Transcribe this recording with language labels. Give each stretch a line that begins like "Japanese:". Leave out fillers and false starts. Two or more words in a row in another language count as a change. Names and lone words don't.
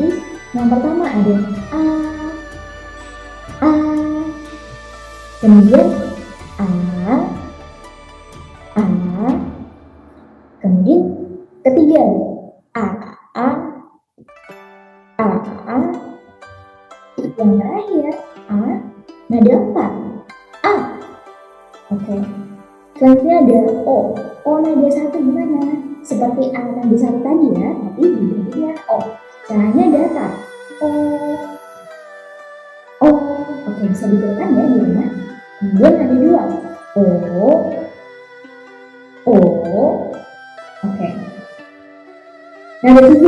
Indonesian: Yang pertama ada A, A, kemudian A, A, kemudian ketiga A, A, A, A, yang terakhir A, nada 4, A. Oke, selanjutnya ada O. O nada 1 gimana? Seperti A nada 1 tadi ya, tapi dibentuknya O. Caranya datar. O, O. Oke, bisa diberikan ya di rumah. Kemudian ada 2. O, O. Oke. Nada 3.